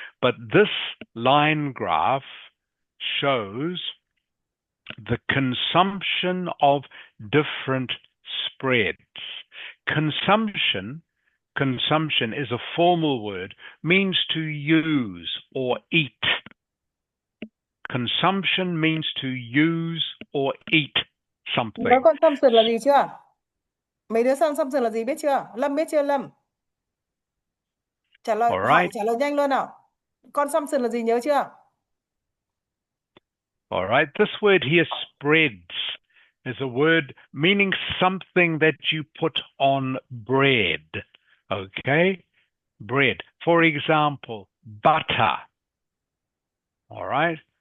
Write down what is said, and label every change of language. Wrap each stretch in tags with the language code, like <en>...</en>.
<en>But this line graph shows the consumption of different spreads. Consumption is a formal word, means to use or eat. Consumption means to use or eat something.</en> <vi>Đó, consumption là gì chưa? Mấy đứa consumption là gì biết chưa? Lâm biết chưa Lâm? Trả lời hỏi, trả lời nhanh luôn nào. Consumption là gì nhớ chưa?</vi> <en>All right, this word here, spreads, is a word meaning something that you put on bread. Okay? bread. For example, butter. All right.</en>